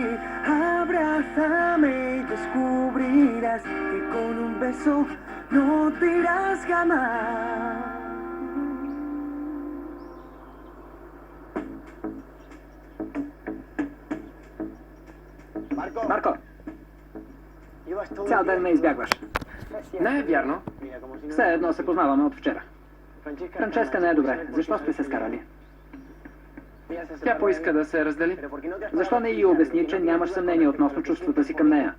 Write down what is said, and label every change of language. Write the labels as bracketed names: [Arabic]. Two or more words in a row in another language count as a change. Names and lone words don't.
[Spanish] Abrázame y descubrirás que con un beso no te irás jamás. [Bulgarian] Marko, цял ден ме избягваш. Не е вярно. Все едно се познаваме от вчера. Франческа не е добре. Защо сте се скарали? Тя поиска да се раздели. Защо не й обясни, че нямаш съмнение относно чувствата си към нея?